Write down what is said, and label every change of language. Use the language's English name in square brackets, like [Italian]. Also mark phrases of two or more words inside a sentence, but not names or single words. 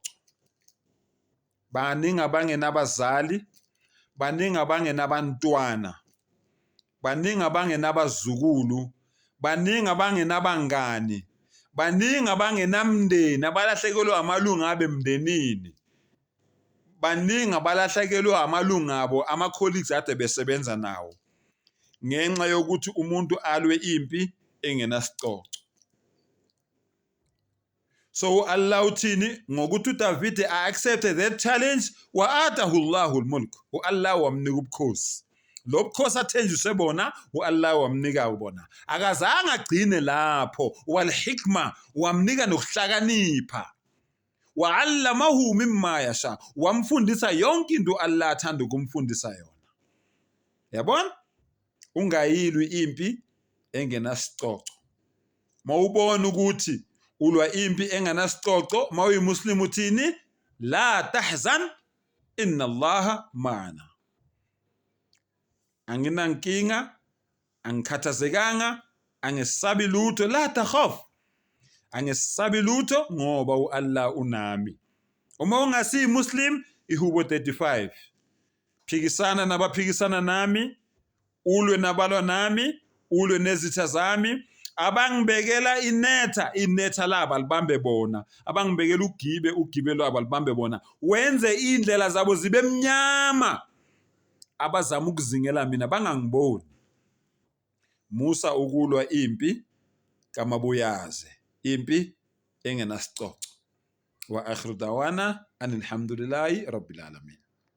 [Zulu] Baningi abangenabazali, baningi abangenabantwana, baningi abangenabazukulu, baningi abangenabangani, baningi abangenamndeni abalahlekelwe amalunga abe emndenini. Baningi abalahlekelwe amalunga abo ama-colleagues ade besebenza nawo ngenxa yokuthi umuntu alwe impi engenasicoco. So Allah uthini ngokuthi uDavide [English] accepted that challenge [Arabic] وآتاه الله الملك. [Zulu] Allah wamnika ubukhosi. Lo bukhosi athenjiswe bona Allah wamnika ubona. Akazange agcine lapho. [Arabic] والحكمة [Zulu] wamnika nokuhlakanipha. [Arabic] وعلمه مما يشاء. [Zulu] Wamfundisa yonke into Allah athanda ukumfundisa yona. Yabona? Ungayilwi impi engenasicoco. Mawubona ukuthi ulwa impi engenasicoco, mawuyimuslim uthini? [Arabic] لا تحزن إن الله معنا. [Zulu] Anginankinga, angikhathazekanga, angesabi lutho, [Arabic] لا تخف. [Zulu] Angesabi lutho ngoba uAllah unami. Uma ungasi muslim, iHubo 35. Phikisana nabaphikisana nami, ulwe nabalwa nami, ulwe nezitha zami. Abangibekela inetha labo alibambe bona. Abangibekela ugibe lwabo alibambe bona. Wenze indlela zabo zibe mnyama. Abazama ukuzingela mina bangangiboni. Musa ukulwa impi kamabuyaze. impi engenasicoco. [Arabic] وآخر دعوانا أن الحمد لله رب العالمين.